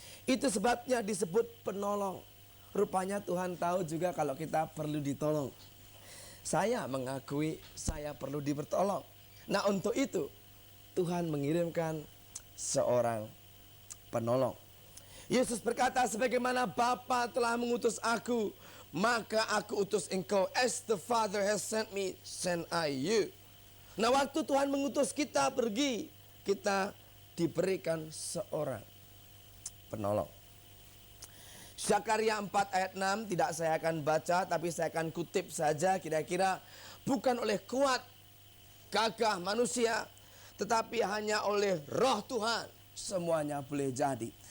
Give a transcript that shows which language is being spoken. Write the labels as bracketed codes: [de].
[id] Itu sebabnya disebut penolong. Rupanya Tuhan tahu juga kalau kita perlu ditolong. Saya mengakui saya perlu dipertolong. Nah, untuk itu Tuhan mengirimkan seorang penolong. Yesus berkata, sebagaimana Bapa telah mengutus aku, maka aku utus engkau. [en] As the Father has sent me, send I you. [id] Nah, waktu Tuhan mengutus kita pergi, kita diberikan seorang penolong. Zakaria 4 ayat 6 tidak saya akan baca, tapi saya akan kutip saja kira-kira. Bukan oleh kuat gagah manusia, tetapi hanya oleh Roh Tuhan semuanya boleh jadi.